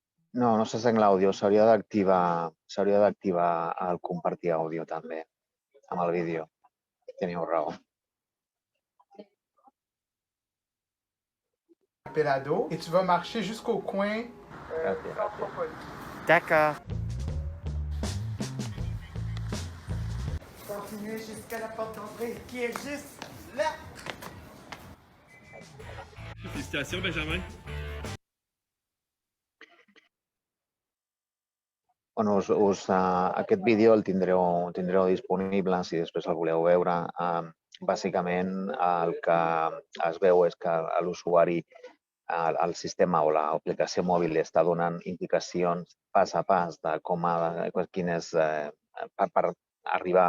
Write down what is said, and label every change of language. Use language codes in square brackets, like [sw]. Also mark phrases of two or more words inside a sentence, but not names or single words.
[ca] No, no se sent l'àudio. S'hauria d'activar el compartir àudio també amb el vídeo. Teniu raó. [fr] Pédalo et tu vas marcher jusqu'au coin. [ca] Gràcies. [fr] D'accord. Continue jusqu'à la porte d'entrée qui est juste là. Félicitations, Benjamin. [ca] Bueno, aquest vídeo el tindreu disponible si després el voleu veure. Bàsicament, el que es veu és que l'usuari, el sistema o l'aplicació mòbil li està donant indicacions pas a pas de quin és per arribar